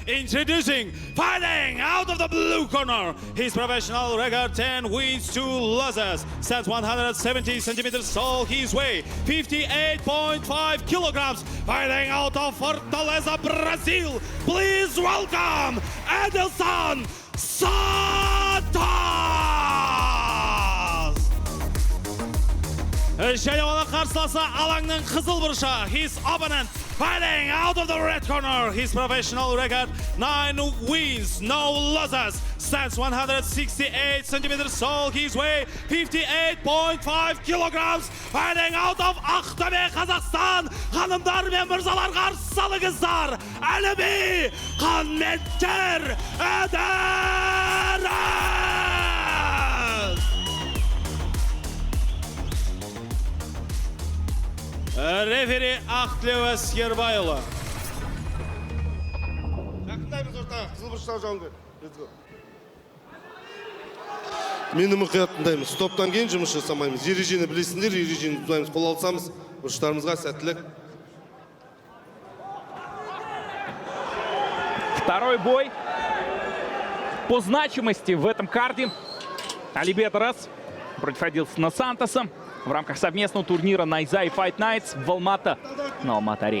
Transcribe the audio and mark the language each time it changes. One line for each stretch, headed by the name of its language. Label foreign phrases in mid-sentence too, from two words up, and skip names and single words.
English: Introducing, fighting out of the blue corner, his professional record 10 wins, 2 losses, stands 170 centimeters tall, his weight 58.5 kilograms, fighting out of Fortaleza, Brazil. Please welcome Edilson Santos!
Kazakh: Және оны қарсыласы алаңның қызыл бұрышы.
English: His opponent fighting out of the red corner. His professional record 9 wins, no losses. Stands 168 centimeters tall. His weight 58.5 kilograms. Fighting out of Ақтөбе, Қазақстан.
Kazakh: Ханымдар мен мырзалар қарсы алыңыздар. Әліби Қанметтер Эдерес! Рефери Ақтілеу Әскербайұлы. Жақындаймыз ортаға, қызылбұрыштағы жауынгер. Мені мұқият тыңдаймыз. Стоптан кейін жұмыс жасамаймыз. Ережені білесіңдер, ережені бұзбаймыз. Қол алсамыз, бұрыштарымызға сәттілік.
Russian: Второй бой по значимости в этом карде. Алиби Эдерес против Эдилсона Сантоса в рамках совместного турнира Найза и Fight Nights в Алматы на Алматы-арене.